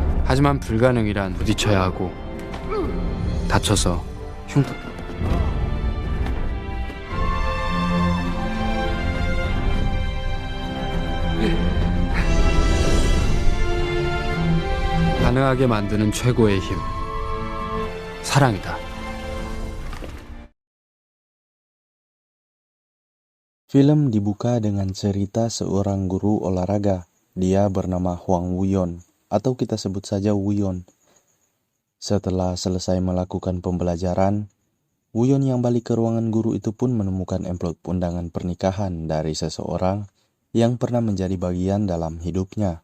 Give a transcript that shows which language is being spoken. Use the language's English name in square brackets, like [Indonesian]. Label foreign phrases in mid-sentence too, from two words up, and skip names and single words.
[Korean] 하지만 불가능이란 부딪혀야 하고 다쳐서 흉터 가능하게 만드는 최고의 힘, 사랑이다. [Indonesian] Film dibuka dengan cerita seorang guru olahraga. Dia bernama Hwang Woo-yeon, atau kita sebut saja Woo-yeon. Setelah selesai melakukan pembelajaran, Woo-yeon yang balik ke ruangan guru itu pun menemukan amplop undangan pernikahan dari seseorang yang pernah menjadi bagian dalam hidupnya.